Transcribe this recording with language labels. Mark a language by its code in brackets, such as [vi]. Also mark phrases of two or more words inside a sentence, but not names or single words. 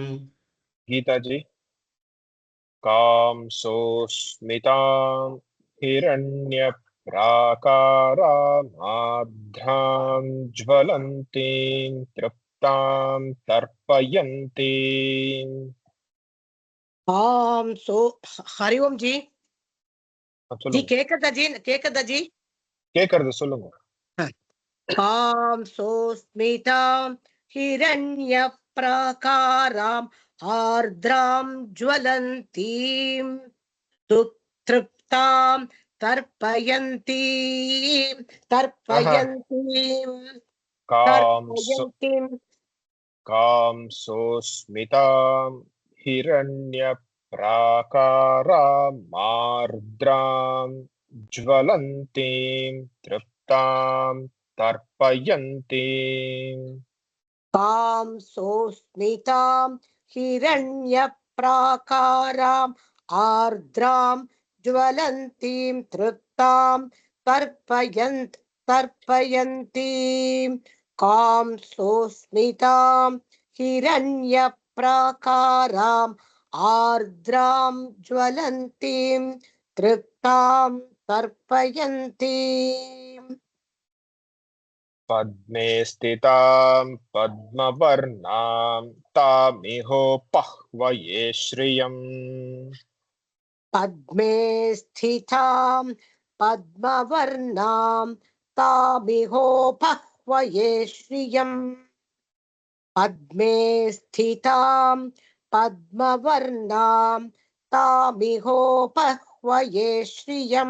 [sa] गीता जी कां सोऽस्मितां हिरण्यप्राकारामाध्रां ज्वलन्तीं तृप्तां तर्पयन्तीं [ta] सो हरिओम जी जी கேக்குதா ஜி கேக்குறது சொல்லுங்க [sa] कां सोस्मितां हिरण्य प्राकारां आर्द्रां ज्वलन्तीं सुतृप्तां तर्पयन्तीं कां सोऽस्मितां हिरण्यप्राकारामार्द्रां ज्वलन्तीं तृप्तां तर्पयन्तीं कां सोस्मितां हिरण्य प्राकारां आर्द्रां ज्वलन्तीं तृप्तां तर्पयन्तीं कां सोस्मितां हिरण्य प्राकारां आर्द्रां ज्वलन्तीं तृप्तां तर्पयन्तीं पद्मे स्थितां पद्मवर्णां तामिहोपह्वये श्रियम् पद्मे स्थितां पद्मवर्णां तामिहोपह्वये श्रियम् पद्मे स्थितां पद्मवर्णां तामिहोपह्वये श्रियम्